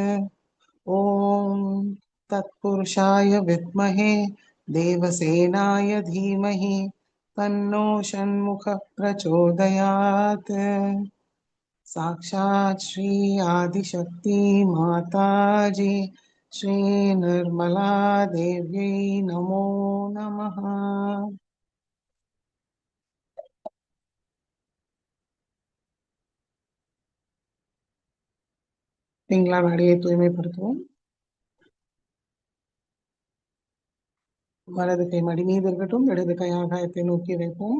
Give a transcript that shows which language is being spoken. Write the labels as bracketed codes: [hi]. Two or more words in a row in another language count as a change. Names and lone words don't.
[sa] ॐ तत्पुरुषाय विद्महे देवसेनाय धीमहि तन्नो षण्मुखः प्रचोदयात्। साक्षात् श्री आदिशक्ति माताजी श्री निर्मला देव्यै नमो नमः। [ta] பிங்களா நாடியை தூய்மைப்படுத்துவோம். வலது கை மடி மீது இருக்கட்டும், இடது கை ஆகாயத்தை நோக்கி வைப்போம்.